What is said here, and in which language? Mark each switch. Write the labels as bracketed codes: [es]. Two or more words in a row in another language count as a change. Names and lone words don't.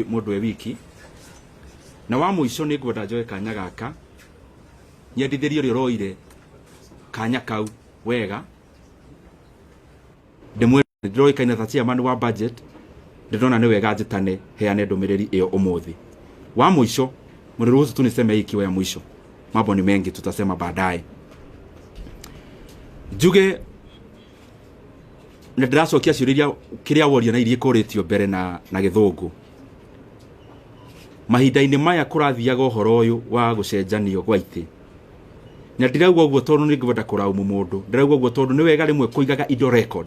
[ki] mũndũ e wiki na wa mũico nĩ ngwenda njoe kanya gaka nyendithĩrie ũrĩa ũroire kanya kau wega ndĩroĩkaine ta chairman wa budget ndĩrona nĩ wega njĩtane heane ndũmĩrĩri ĩyo ũmũthĩ. Wa mũico [sw] mniruhusu tu niseme hii ikiwa ya mwisho, mambo ni mengi tutasema baadaye. [ki] Njuge ndiracokia ciũria kiria woria na irie koretio mbere na githungu. Mahinda-inĩ maya kurathiaga ũhoro ũyũ wa gũcenjanio gwa itĩ. Na ndirauga ũguo tondũ nĩ ngwenda kũraumu mũndũ, ndirauga ũguo tondũ nĩ wega rĩmwe kũigaga indo record.